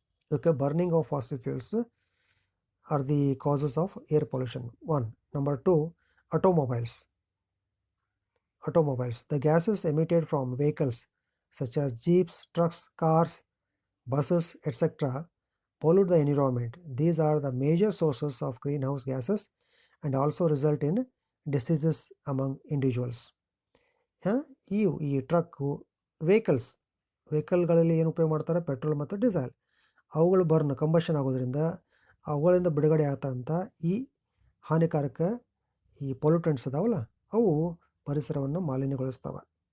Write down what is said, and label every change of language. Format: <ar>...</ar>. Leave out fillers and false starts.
<en>Okay, burning of fossil fuels are the causes of air pollution. 1. Number 2, automobiles. The gases emitted from vehicles such as jeeps, trucks, cars, buses, etc. pollute the environment. These are the major sources of greenhouse gases and also result in diseases among individuals.</en> <kn>ಈ truck, ವೆಹಿಕಲ್ಗಳಲ್ಲಿ ಏನು ಉಪಯೋಗ ಮಾಡ್ತಾರೆ? Petrol ಮತ್ತು diesel. ಅವುಗಳು combustion ಆಗೋದ್ರಿಂದ ಅವುಗಳಿಂದ ಬಿಡುಗಡೆ ಆಗ್ತಂಥ ಈ ಹಾನಿಕಾರಕ ಈ ಪೊಲ್ಯೂಟೆಂಟ್ಸ್ ಅದಾವಲ್ಲ, ಅವು ಪರಿಸರವನ್ನು ಮಲಿನಗೊಳಿಸ್ತಾವೆ.</kn>